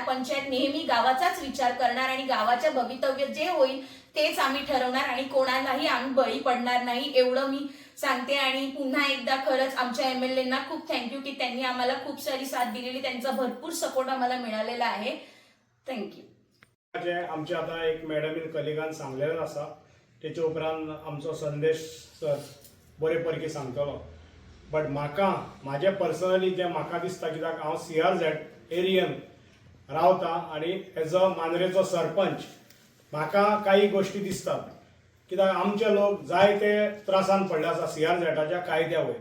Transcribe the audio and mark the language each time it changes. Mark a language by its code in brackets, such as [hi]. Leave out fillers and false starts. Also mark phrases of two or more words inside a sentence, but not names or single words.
[mr] पंचायत नेहमी गावाचाच विचार करणार आणि गावाच्या भवितव्य जे होईल तेच आम्ही ठरवणार आणि कोणालाही आम्ही बळी पडणार नाही एवढं मी सांगते. आणि पुन्हा एकदा खरंच आमच्या MLA ना खूप थँक्यू की त्यांनी आम्हाला खूप सारी साथ दिलेली, त्यांचा भरपूर सपोर्ट आम्हाला मिळालेला आहे. थँक्यू. [kok] आमचे आता एक मॅडमीन कलिगान सांगलेलें आसा, तेचे उपरांत आमचो संदेश सर बरे पैकी सांगतलो. बट म्हाजे पर्सनली जे म्हाका दिसता, कित्याक हांव CRZ एरियन रावता आणि [en] as a [kok] मांद्रेचो सरपंच म्हाका काही गोष्टी दिसतात, कित्याक आमचे लोक जायते त्रासान पडले आसा CRZच्या कायद्या वयर.